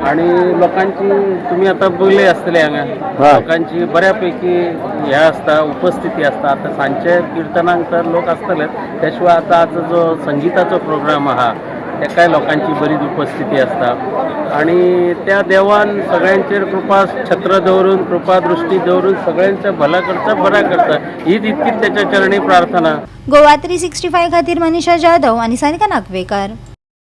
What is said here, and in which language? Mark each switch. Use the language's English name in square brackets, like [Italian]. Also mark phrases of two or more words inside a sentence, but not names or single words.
[Konkani] आणि लोकांची तुम्ही आता पयले आसतले हांगा लोकांची बऱ्यापैकी हे आसता उपस्थिती आसता। आता सांजचे कीर्तनाक तर लोक आसतलेच त्या शिवाय आता आज जो संगीताचो प्रोग्राम आहा तेकाय लोकांची बरीच उपस्थिती आसता आणि त्या देवान सगळ्यांचेर कृपा छत्र दवरून कृपा दृष्टी दवरून सगळ्यांचं भलं करता बरा करता हीच इतकीच त्याच्या चरणी प्रार्थना। गोवा 365 खातीर मनीषा जाधव आणि सारिका नागवेकर।